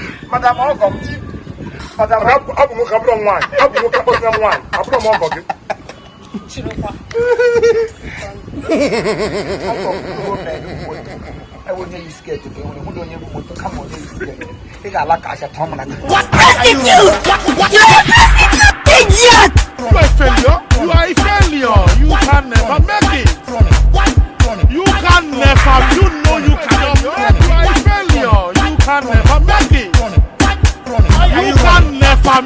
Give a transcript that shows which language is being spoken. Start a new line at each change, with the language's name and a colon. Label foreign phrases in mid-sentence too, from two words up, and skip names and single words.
Igbo: Madam, ọgọ m, madam, Abụ, abụ nwoke, abụrọ m nwaanyị. Abụ nwoke, abụrọ m nwaanyị. Abụrọ m ọgọ gị. Chirikwa. Ọgọ m, e wonye yi skirt, e wonye, hụ na onye bụ moto, kama onye yi skirt. Ị ga-ala ka aja tọọ m na gị.
English: What attitude? What, what, what attitude? Idiot! You are a failure. You are a failure. You can never make it. You can never. You know you cannot make it. You are a failure. You can never make it. You can never.